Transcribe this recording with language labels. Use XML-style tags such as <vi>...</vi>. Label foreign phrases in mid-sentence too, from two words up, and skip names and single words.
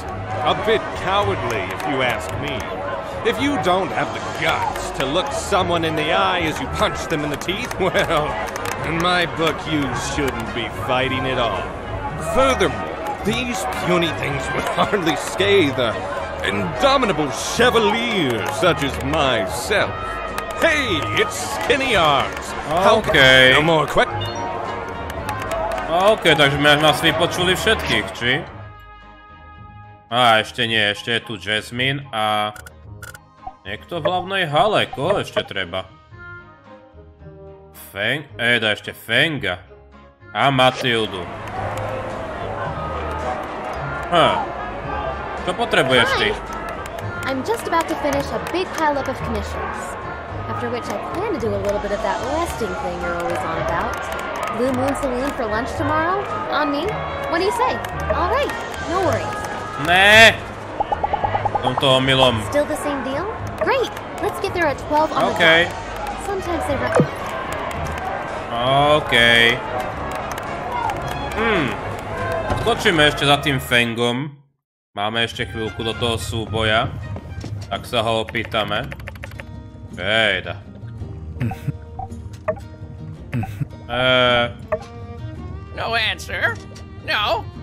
<en>A bit cowardly, if you ask me. If you don't have the guts to look someone in the eye as you punch them in the teeth, well, in my book, you shouldn't be fighting at all. Furthermore, these puny things would hardly scathe an indomitable chevalier such as myself. Hey, it's skinny arms. Okay. No more</en> <sk>OK, takže nás vypočuli všetkých, či? A ešte nie, ešte je tu Jasmine a... Niekto v hlavnej hale, koho ešte treba? Dá ešte Fenga. A Matildu. Čo potrebuješ ty?</sk> <en>I'm just about to finish a big pile-up of commissions. After which I plan to do a little bit of that resting thing you're always on about. Blue Moon Saloon for lunch tomorrow? On me? What do you say? All right, no worries.</en> <sk>Ne! Som to omylom.</sk> <en>Still the same deal? Great! Let's get there at 12 on the dot. Sometimes they run... OK.</en> <sk>Skočíme ešte za tým Fengom. Máme ešte chvíľku do toho súboja. Tak sa ho opýtame. Ejda.</sk> <en>No answer. No.</en>